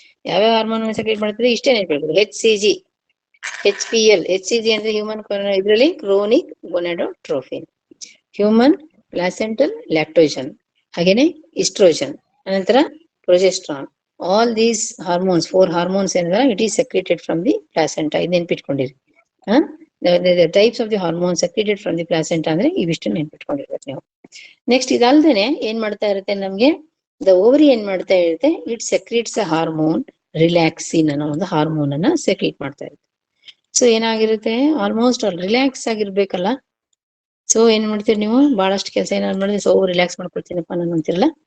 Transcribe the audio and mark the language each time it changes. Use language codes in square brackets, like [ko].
[kn] ಯಾವ್ಯಾವ ಹಾರ್ಮೋನ್ ಅನ್ನ ಸೆಕ್ರೇಟ್ ಮಾಡ್ತಿದೆ ಇಷ್ಟೇ ನೆನ್ಪಿಡ್ಬೋದು. HCG, HPL. HCG ಅಂದ್ರೆ ಹ್ಯೂಮನ್ ಇದರಲ್ಲಿ ಕ್ರೋನಿಕ್ ಗೊನಾಡೋಟ್ರೋಫಿನ್, ಹ್ಯೂಮನ್ ಪ್ಲಾಸೆಂಟಲ್ ಲ್ಯಾಕ್ಟೋಜನ್, ಹಾಗೇನೆ ಇಸ್ಟ್ರೋಜನ್, ಅನಂತರ progesterone. [en] all these hormones 4 hormones [kn] ಏನಿದೆ [en] It is secreted from the placenta. [kn] ಇದು ನೆನ್ಪಿಟ್ಕೊಂಡಿರಿ. [en] The types of the hormones secreted from the placenta [kn] ಅಂದ್ರೆ ಇವಿಷ್ಟು ನೆನ್ಪಿಟ್ಕೊಂಡಿರ್ಬೇಕು ನೀವು. ನೆಕ್ಸ್ಟ್ ಇದಲ್ದೇನೆ ಏನ್ ಮಾಡ್ತಾ ಇರುತ್ತೆ ನಮ್ಗೆ, ದ ಓವರಿ ಏನ್ ಮಾಡ್ತಾ ಇರುತ್ತೆ, [en] it secretes a hormone relaxin [kn] ಅನ್ನೋ ಒಂದು ಹಾರ್ಮೋನ್ ಅನ್ನ ಸೆಕ್ರೀಟ್ ಮಾಡ್ತಾ ಇರುತ್ತೆ. ಸೊ ಏನಾಗಿರುತ್ತೆ, ಆಲ್ಮೋಸ್ಟ್ ರಿಲ್ಯಾಕ್ಸ್ ಆಗಿರ್ಬೇಕಲ್ಲ. ಸೊ ಏನ್ ಮಾಡ್ತೀರಿ ನೀವು, ಬಹಳಷ್ಟು ಕೆಲಸ ಏನಾದ್ರು ಮಾಡಿದ್ರೆ ಸೊ ರಿಲ್ಯಾಕ್ಸ್ ಮಾಡ್ಕೊಳ್ತೀನಪ್ಪ ನಾನು ಅಂತಿರಲ್ಲ.